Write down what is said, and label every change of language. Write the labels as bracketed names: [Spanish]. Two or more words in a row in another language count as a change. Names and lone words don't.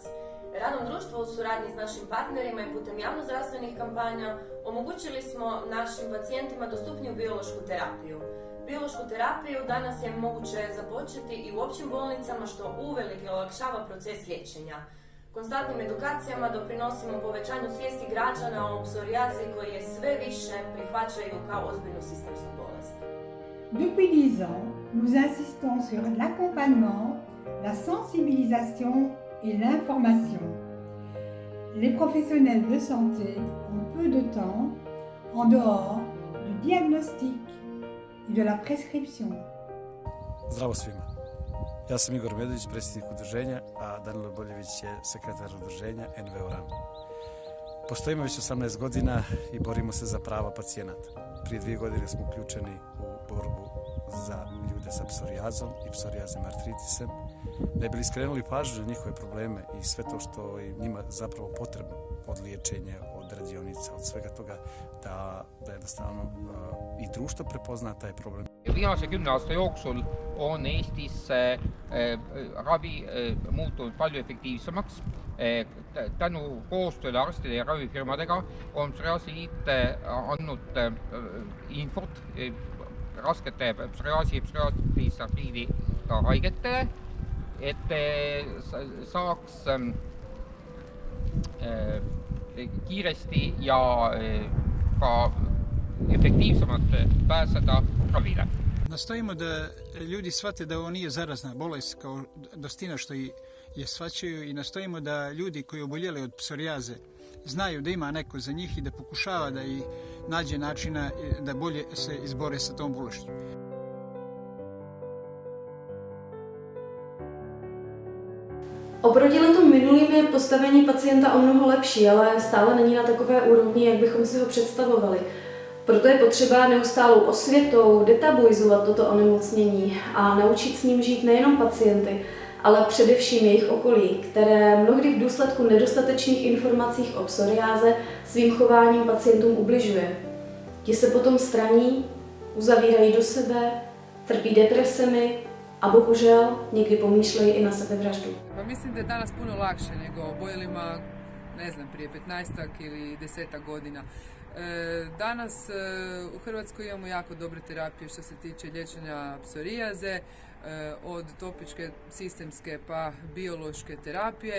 [Croatian] Radom društva u suradnji s našim partnerima i putem javnozdravstvenih kampanja omogućili smo našim pacijentima dostupniju biološku terapiju. Biološku terapiju danas je moguće započeti i u općim bolnicama, što uvelike olakšava proces liječenja. Konstantnim edukacijama doprinosimo povećanju svijesti građana o psorijazi koji je sve više prihvaćaju kao ozbiljnu sistemsku bolest. [French] Depuis 10 ans, nous insistons sur l'accompagnement, la sensibilisation et l'information. Les professionnels de santé ont peu de temps en dehors du diagnostic et de la prescription. [Serbian] Zdravo svima. Ja sam Igor Medović, predsjednik udruženja, a Danilo Boljević je sekretar udruženja NVO RAM. Postojimo već 18 godina i borimo se za prava pacijenata. Prije 2 godine smo uključeni u borbu za ljude sa psorijazom i psorijaznim artritisem, da bi skrenuli pažnju na njihove probleme i sve to što je njima zapravo potrebno od liječenja, od radionica, od svega toga, da jednostavno i društvo prepozna taj problem. [Estonian] Viimase 10 aasta jooksul on Eestis ravi muutunud palju efektiivsemaks. Tänu koostööle arstide ja ravifirmadega on Psoriaasi Liit andnud infot raskete psoriaasi ja psoriaatilise artriidiga haigetele, et saaks kiiresti ja ka efektiivsemalt pääseda ravile. [Serbian] Nastojimo da ljudi shvate da ovo nije zarazna bolest kao dostina što je shvaćaju, i nastojimo da ljudi koji oboljeli od psorijaze znaju da ima neko za njih i da pokušava da ih nađe načina da bolje se izbore sa tom bolešću. [Czech] Oproti letům minulým je postavení pacienta o mnoho lepší, ale stále není na takové úrovni, jak bychom si ho představovali. Proto je potřeba neustálou osvětou detabuizovat toto onemocnění a naučit s ním žít nejenom pacienty, ale především jejich okolí, které mnohdy v důsledku nedostatečných informací o psoriáze svým chováním pacientům ubližuje. Ti se potom straní, uzavírají do sebe, trpí depresemi a bohužel někdy pomýšlejí i na sebevraždu. [Croatian] Pa mislim da je danas puno lakše nego oboljelima, ne znam, prije 15 ili 10 godina. Danas u Hrvatskoj imamo jako dobre terapije što se tiče liječenja psorijaze, od topičke, sistemske pa biološke terapije.